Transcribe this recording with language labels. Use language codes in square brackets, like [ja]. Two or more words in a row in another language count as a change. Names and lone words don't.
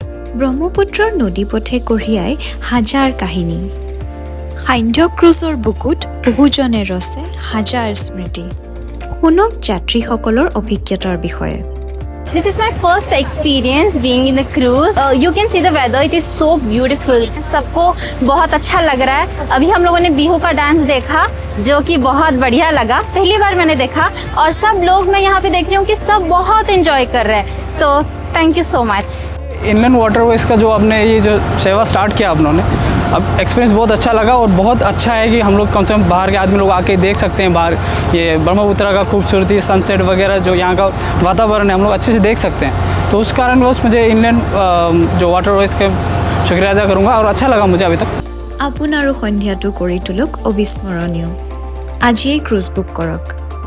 [as] ব্ৰহ্মপুত্ৰৰ নদীপথে কঢ়িয়াই হাজাৰ কাহিনী। সান্ধ্য ক্ৰুজৰ বুকুত বহুজনে ৰচে হাজাৰ স্মৃতি। শুনক যাত্ৰীসকলৰ অভিজ্ঞতাৰ বিষয়ে। [en] This is my first experience being in the cruise. You can see the weather, it is so beautiful. [hi] सबको बहुत अच्छा लग रहा है। अभी हम लोगों ने बिहू का डांस देखा जो कि बहुत बढ़िया लगा, पहली बार मैंने देखा और सब लोग मैं यहाँ पे देख रही हूँ कि सब बहुत एंजॉय कर रहे हैं, तो [en] thank you so much. inland waterways [hi] का जो आपने ये जो सेवा स्टार्ट किया आप लोगों ने, अब एक्सपीरियंस बहुत अच्छा लगा और बहुत अच्छा है कि हम लोग कम से कम बाहर के आदमी लोग आके देख सकते हैं बाहर ये ब्रह्मपुत्र का खूबसूरती, सनसेट वगैरह जो यहाँ का वातावरण है हम लोग अच्छे से देख सकते हैं। तो उस कारण बस मुझे इनलैंड जो वाटरवेज का शुक्रिया अदा करूँगा और अच्छा लगा मुझे अभी तक। [as] আপোনাৰো সন্ধিয়াটো কৰি তোলক অবিস্মৰণীয়। আজিয়েই ক্ৰুজ বুক কৰক।